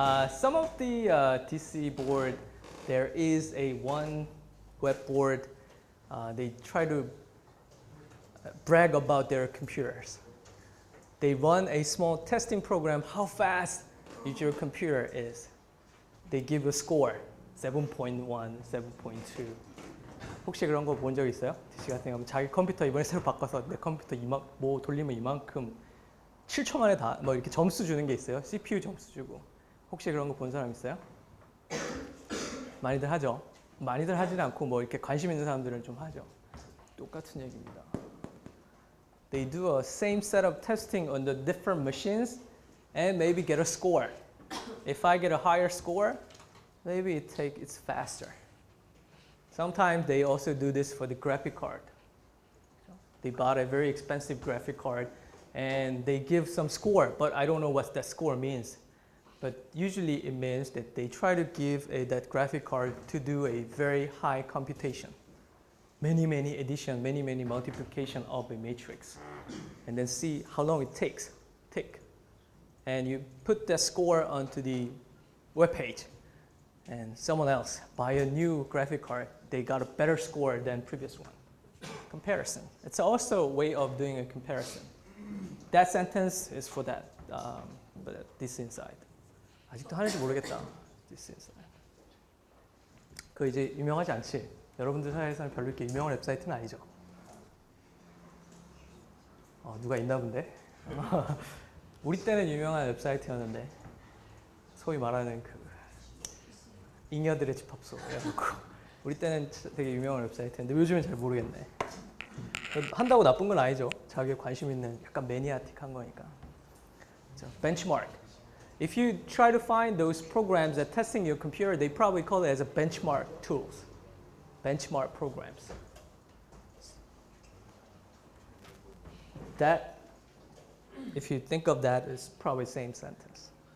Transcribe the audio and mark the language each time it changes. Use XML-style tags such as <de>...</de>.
<en>Some of the DC board, there is a one web board. They try to brag about their computers. They run a small testing program. How fast your computer is? They give a score, 7.1, 7.2.</en> <ko>혹시 그런 거 본 적 있어요? DC 같은 경우 자기 컴퓨터 이번에 새로 바꿔서 내 컴퓨터 뭐 돌리면 이만큼 7초 만에 다 뭐 이렇게 점수 주는 게 있어요. CPU 점수 주고. 혹시 그런 거 본 사람 있어요? 많이들 하죠. 많이들 하지는 않고 뭐 이렇게 관심 있는 사람들은 좀 하죠. 똑같은 얘기입니다.</ko> <en>They do a same set of testing on the different machines and maybe get a score. If I get a higher score, maybe it's faster. Sometimes they also do this for the graphic card. They bought a very expensive graphic card and they give some score, but I don't know what that score means. But usually it means that they try to give that graphic card to do a very high computation. Many addition, many multiplication of a matrix. And then see how long it takes. And you put that score onto the web page. And someone else buy a new graphic card. They got a better score than previous one. Comparison. It's also a way of doing a comparison. That sentence is for that, this inside.</en> <ko>아직도 하는지 모르겠다.</ko> <en>This inside.</en> <ko>그 이제 유명하지 않지? 여러분들 사이에서는 별로 이렇게 유명한 웹사이트는 아니죠. 누가 있나 본데? 우리 때는 유명한 웹사이트였는데 소위 말하는 그 잉여들의 집합소 해놓고 우리 때는 되게 유명한 웹사이트인데 요즘은 잘 모르겠네. 한다고 나쁜 건 아니죠. 자기에 관심 있는 약간 매니아틱한 거니까.</ko> <en>Benchmark. If you try to find those programs that testing your computer, they probably call it as a benchmark tools. Benchmark programs. That, if you think of that, is probably same sentence.</en>